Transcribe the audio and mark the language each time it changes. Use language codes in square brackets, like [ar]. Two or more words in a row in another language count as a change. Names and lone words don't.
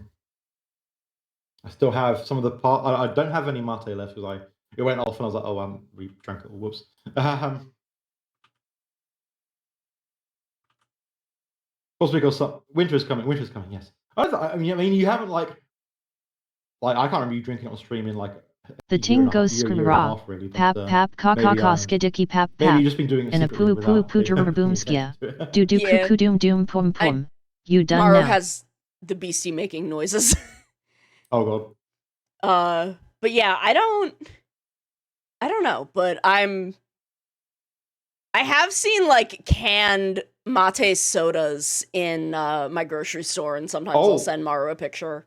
[en] I still have some of the part. I don't have any mate left because it went off and I was like, oh, we drank it all. Whoops. Also because winter is coming. Winter is coming. Yes. I mean, you haven't I can't remember you drinking it on stream in the ting goes skra pap pap ka ka ka skidiki pap pap. Maybe you just been doing it in a poo poo poo boomskia. Do cuckoo doom doom pum pum. You done Maru now. has the beastie making noises. Oh god. But yeah, I don't know, but I have seen canned mate sodas in my grocery store, and sometimes I'll send Maru a picture.